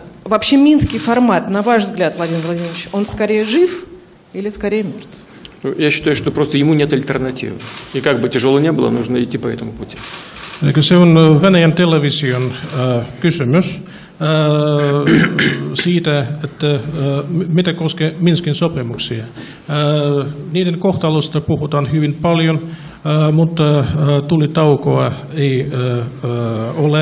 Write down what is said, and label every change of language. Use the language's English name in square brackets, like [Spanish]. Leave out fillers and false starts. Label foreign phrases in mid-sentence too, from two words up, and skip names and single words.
[Russian] Вообще минский формат, на ваш взгляд, Владимир Владимирович, он скорее жив или скорее мертв? Я считаю, что просто ему нет альтернативы. И как бы тяжело не было, нужно идти по этому пути. [Finnish] Se on Venäjän television kysymys siitä, että mitä koskee Minskin sopimuksia. Niiden kohtalosta puhutaan hyvin paljon, mutta tulitaukoa ei ole.